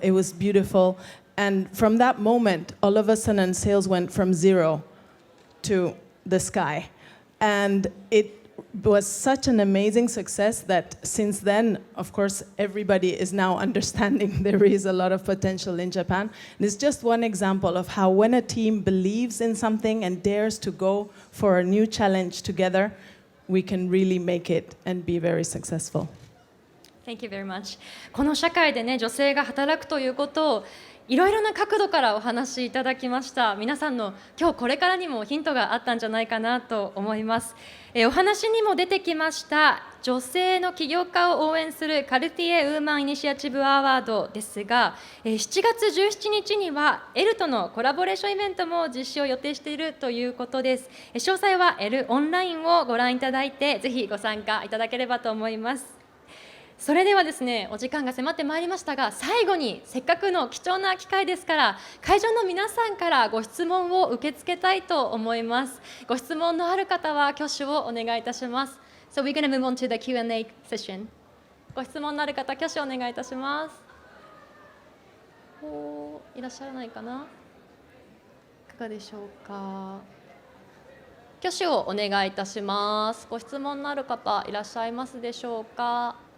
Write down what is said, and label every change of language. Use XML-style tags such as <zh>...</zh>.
<en>It was beautiful, and from that moment, all of a sudden, sales went from 0 to the sky, and it was such an amazing success that since then, of course, everybody is now understanding there is a lot of potential in Japan. And it's just one example of how when a team believes in something and dares to go for a new challenge together, we can really make it and be very successful. Thank you very much.</en> <ja>この社会でね、女性が働くということをいろいろな角度からお話しいただきました。皆さんの今日これからにもヒントがあったんじゃないかなと思います。お話にも出てきました女性の起業家を応援するカルティエウーマンイニシアチブアワードですが、7月17日にはエルとのコラボレーションイベントも実施を予定しているということです。詳細はエルオンラインをご覧いただいて、ぜひご参加いただければと思います。それではですね、お時間が迫ってまいりましたが、最後にせっかくの貴重な機会ですから、会場の皆さんからご質問を受け付けたいと思います。ご質問のある方は挙手をお願いいたします。</ja> <en>So we're going to move on to the Q&A session.</en> <ja>ご質問のある方、挙手お願いいたします。いらっしゃらないかな。いかがでしょうか。挙手をお願いいたします。ご質問のある方、いらっしゃいますでしょうか。</ja>